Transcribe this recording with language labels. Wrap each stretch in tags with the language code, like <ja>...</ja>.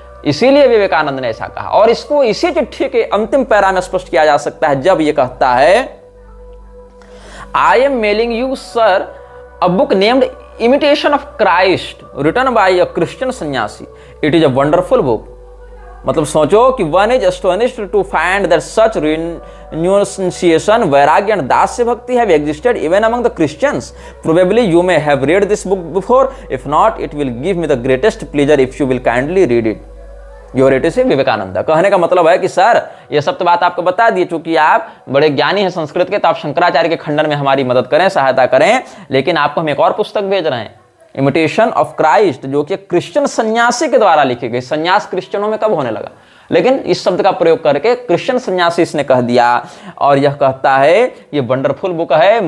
<hi>इसीलिए विवेकानंद ने ऐसा कहा, और इसको इसी चिट्ठी के अंतिम पैरा में स्पष्ट किया जा सकता है, जब ये कहता है,</hi> <en>I am mailing you sir a book named imitation of Christ written by a Christian sannyasi, it is a wonderful book.</en> <hi>मतलब सोचो कि</hi> <en>One is astonished to find that such renunciation, vairagya and dasya bhakti have existed even among the Christians. Probably you may have read this book before. If not, it will give me the greatest pleasure if you will kindly read it. Your it say Vivekananda.</en> <hi>कहने का मतलब है कि sir ये सब तो बात आपको बता दी, चूंकि आप बड़े ज्ञानी हैं संस्कृत के, तो आप शंकराचार्य के खंडन में हमारी मदद करें, सहायता करें, लेकिन आपको हम एक और पुस्तक भेज रहे हैं, इमिटेशन ऑफ क्राइस्ट, जो कि क्रिश्चियन सन्यासी के द्वारा लिखी गई। सन्यास क्रिश्चियनों में कब होने लगा, लेकिन इस शब्द का प्रयोग करके क्रिश्चियन सन्यासी इसने कह दिया, और यह कहता है ये वंडरफुल बुक है।</hi>